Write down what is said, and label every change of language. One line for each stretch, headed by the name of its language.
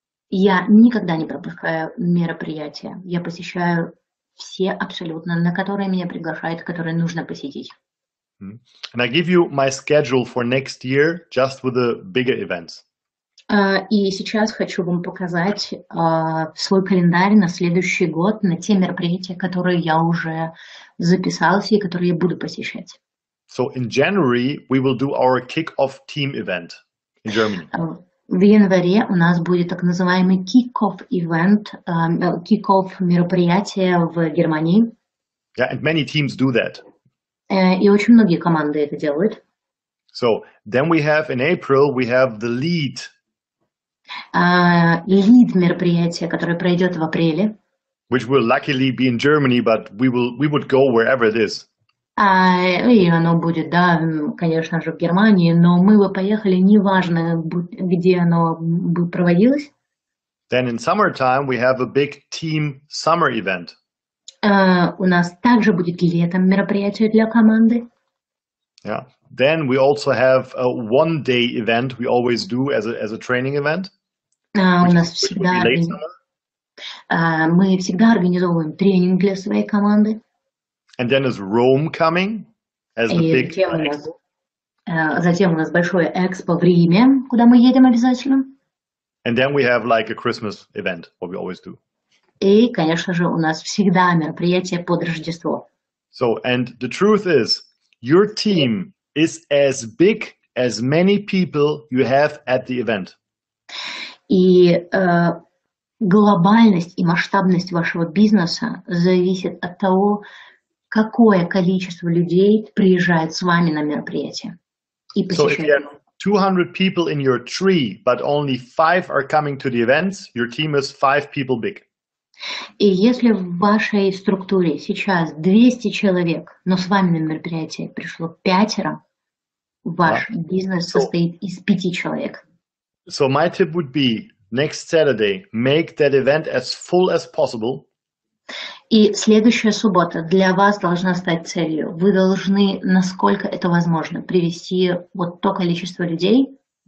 Russian: Я никогда не пропускаю мероприятия. Я посещаю все абсолютно, на которые меня приглашают, которые нужно посетить.
English: And I give you my schedule for next year, just with the bigger events.
Russian: И сейчас хочу вам показать свой календарь на следующий год, на те мероприятия, которые я уже записался и которые я буду посещать.
English: So in January, we will do our kick-off team event in Germany.
Russian: В январе у нас будет так называемый kick-off event, kick-off мероприятие в Германии.
English: Yeah, and many teams do that.
Russian: И очень многие команды это делают.
English: So then we have in April, we have the lead.
Russian: Лид мероприятия, которое пройдет в апреле.
English: Which will luckily be in Germany, but we would go wherever it is.
Russian: И оно будет, да, конечно же, в Германии, но мы бы поехали, неважно, где оно бы проводилось.
English: Then in summertime, we have a big team summer event.
Russian: У нас также будет летом мероприятие для команды.
English: Yeah. Then we also have a one-day event we always do as a training event.
Russian: У нас всегда мы всегда организовываем тренинг для своей команды.
English: And then is Rome coming as the big expo.
Russian: Затем у нас большое экспо в Риме, куда мы едем обязательно.
English: And then we have like a Christmas event, what we always do.
Russian: И, конечно же, у нас всегда мероприятие под Рождество.
English: So, and the truth is, your team is as big as many people you have at the event.
Russian: И глобальность и масштабность вашего бизнеса зависит от того, какое количество людей приезжает с вами на мероприятие и посещает.
English: So if you have 200 people in your tree, but only 5 are coming to the events, your team is 5 people big.
Russian: И если в вашей структуре сейчас 200 человек, но с вами на мероприятие пришло 5, ваш бизнес состоит из 5 человек.
English: So my tip would be, next Saturday, make that event as full as possible.
Russian: И следующая суббота для вас должна стать целью. Вы должны, насколько это возможно, привести вот то количество людей.